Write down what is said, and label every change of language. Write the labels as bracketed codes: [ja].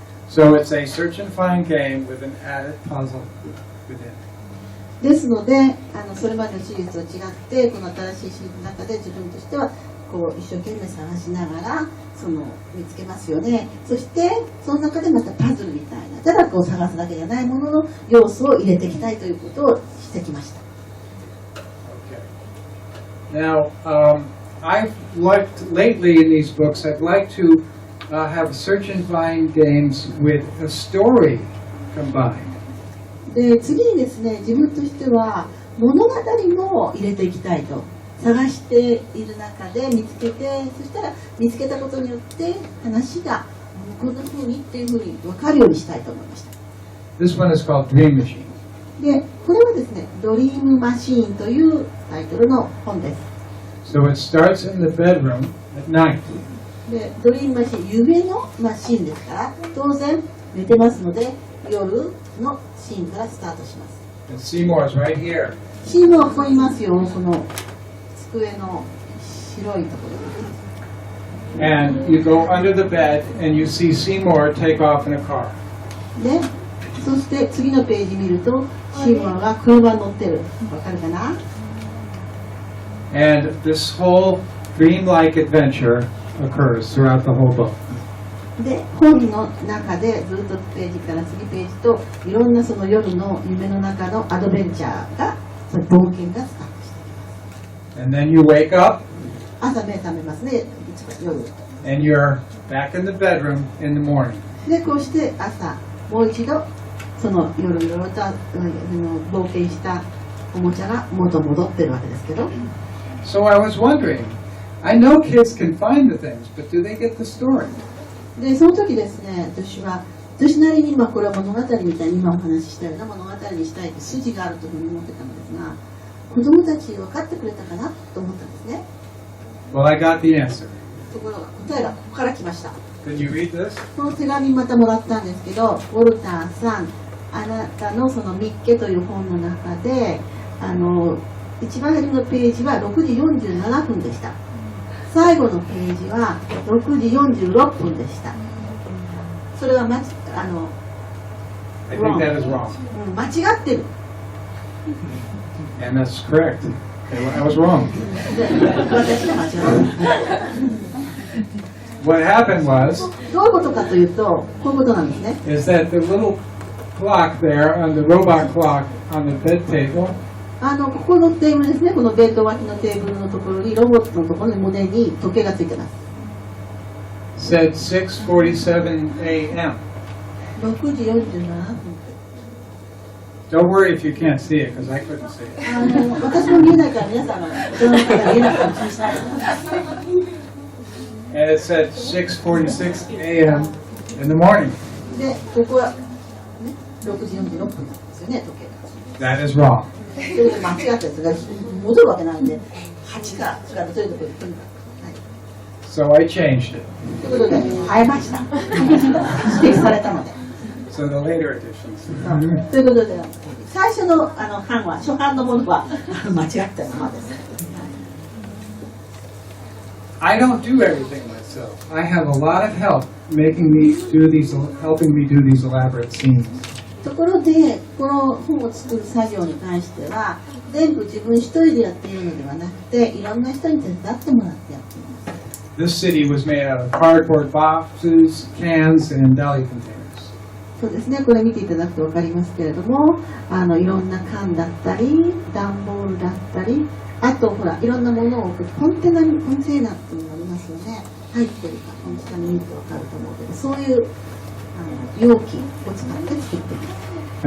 [en] So it's a search and find game with an added puzzle within. [ja] ですのでそれまでのシリーズと違ってこの新しいシリーズの中で自分としてはこう一生懸命探しながら見つけますよね。そしてその中でまたパズルみたいな、ただこう探すだけじゃないものの要素を入れていきたいということをしてきました。 [en] Okay. Now, I've liked lately in these books, I'd like to have search and find games with a story combined. [ja] で次にですね、自分としては物語も入れていきたいと。探している中で見つけて、そしたら見つけたことによって話がこんな風にっていう風に分かるようにしたいと思いました。 [en] This one is called Dream Machine. [ja] でこれはですね、ドリームマシーンというタイトルの本です。 [en] So it starts in the bedroom at night. [ja] でドリームマシーン、夢のマシーンですから当然寝てますので夜のシーンからスタートします。 [en] And Seymour's right here. [ja] シーンはここにいますよ、この机の白いところ。 [en] And you go under the bed and you see Seymour take off in a car. [ja] で、そして次のページ見るとシーモアが車に乗ってる。わかるかな？ [en] And this whole dreamlike adventure occurs throughout the whole book. [ja] で、本の中でずっとページから次ページといろんなその夜の夢の中のアドベンチャーが、その冒険がスタートしています。 [en] And then you wake up [ja] 朝目覚めますね、夜。 [en] and you're back in the bedroom in the morning. [ja] で、こうして朝もう一度その夜いろいろと冒険したおもちゃが元戻ってるわけですけど。 [en] So I was wondering, I know kids can find the things, but do they get the story? [ja] でその時ですね、私なりにこれは物語みたいに今お話ししたような物語にしたいって筋があるというふうに思ってたのですが、子供たち分かってくれたかなと思ったんですね。 [en] Well, I got the answer. [ja] ところが答えがここから来ました。 [en] Can you read this? [ja] この手紙またもらったんですけど、ウォルターさん、あなたのそのミッケという本の中で、一番初めのページは6時47分でした。最後のページは6時46分でした。それは [en] I think that is wrong. [ja] 間違ってる。 [en] And that's correct. I was wrong. [ja] 私が間違ってる。 [en] What happened was, [ja] どういうことかというと、こういうことなんですね。 [en] is that the little clock there on the robot clock on the bed table [ja] ここのテーブルですね、このベッド脇のテーブルのところに、ロボットのところに胸に時計がついてます。 [en] said 6:47 a.m. [ja] 6時47分。 [en] Don't worry if you can't see it, because I couldn't see it. [ja] 私も見えないから皆さんがその方が見えないかもしれない。 [en] And it said 6:46 a.m. in the morning. [ja] で、ここは、ね、6時46分なんですよね、時計が。 [en] That is wrong. [ja] それで間違ったやつが戻るわけないんで、8か、それからそういうところに来るんだ。 [en] So I changed it. [ja] ということで、変えました。指摘されたので。 [en] So the later editions. [ja] ということで、最初の版は、初版のものは間違ったままです。 [en] I don't do everything myself. I have a lot of help helping me do these elaborate scenes. [ja] ところで、この本を作る作業に関しては、全部自分一人でやっているのではなくて、いろんな人に手伝ってもらってやっています。 [en] This city was made out of cardboard boxes, cans, and deli containers. [ja] そうですね、これ見ていただくと分かりますけれども、いろんな缶だったり、段ボールだったり、あとほら、いろんなものを置くコンテナに、コンテナっていうのがありますよね。入ってるか、この下に見ると分かると思うけど、そういう容器を使って作っています。